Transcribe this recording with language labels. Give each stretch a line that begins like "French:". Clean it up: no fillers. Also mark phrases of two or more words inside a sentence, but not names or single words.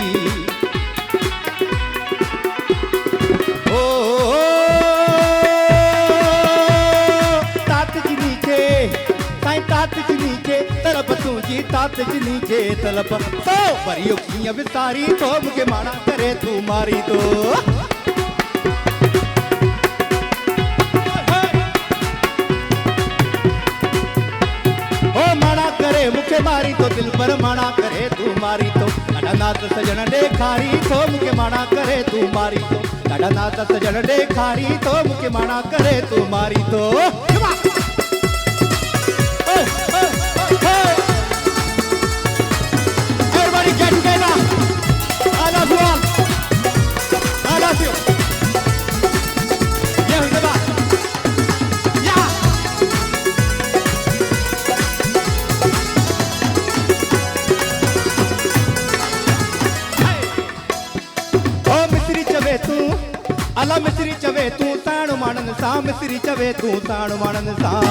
Sindhi: ओ तात जिनी खे साईं तात जिनी खे तलब तुंहिंजी तात जिनी खे तलब तो वरी कीअं विसारी तो मुखे माना करे तू मारी तो मुखे मारी तो दिल पर माना करे तू मारी तो नाद सजण ॾेखारी तो मुखे माना करे तू मारी तो नाद सजण ॾेखारी तो मुखे माना करे तू मारी तो
English: Everybody get together. I love you all. I love you. Yeah, the back.
Sindhi: अला मिसरी चवे तू ताण मानन सा मिसरी चवे तू ताण मानन सा